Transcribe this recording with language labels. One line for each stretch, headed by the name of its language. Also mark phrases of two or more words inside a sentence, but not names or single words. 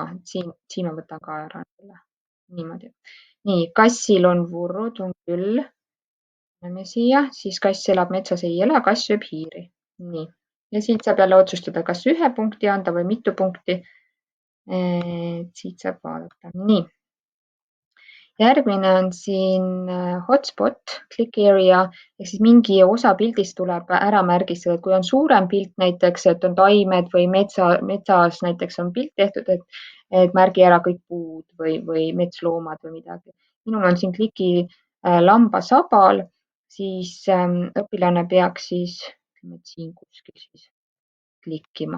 Estonian: Siin ma võtan ka ära niimoodi. Nii, kassil on vurrud, on küll. Paneme siia, siis kass elab metsas, ei ela, kass sööb hiiri. Nii, ja siit saab jälle otsustada, kas 1 punkti anda või mitu punkti. Siit saab vaadata. Nii. Järgmine on siin
English: hotspot, click area,
Estonian: ehk siis mingi osa pildist tuleb ära märgistada, et kui on suurem pilt näiteks, et on taimed või metsas näiteks on pilt tehtud, et märgi ära kõik puud või metsloomad või midagi. Minul on siin kliki lambasabal, siis õpilane peaks siis siin kuskil siis klikkima.